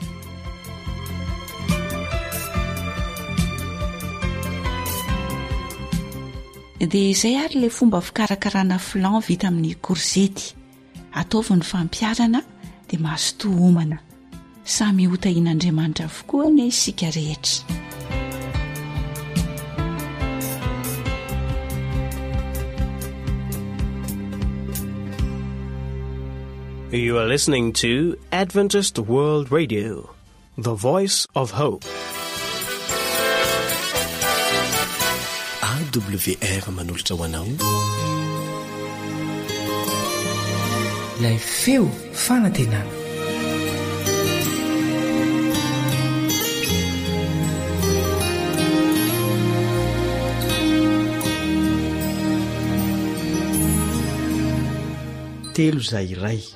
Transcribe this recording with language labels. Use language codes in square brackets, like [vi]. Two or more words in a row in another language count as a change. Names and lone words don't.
[mg] Dia izay ary ilay fomba fikarakarana flan vita amin'ny korizety. Ataovy ny fampiarana dia mahazo homana. Samy hotahin'Andriamanitra avokoa ny isika rehetra. [en] You are listening to Adventist World Radio, the voice of hope. [mg] AWR manolotra ho anao. Ilay feo fanantenana. Telo izay iray.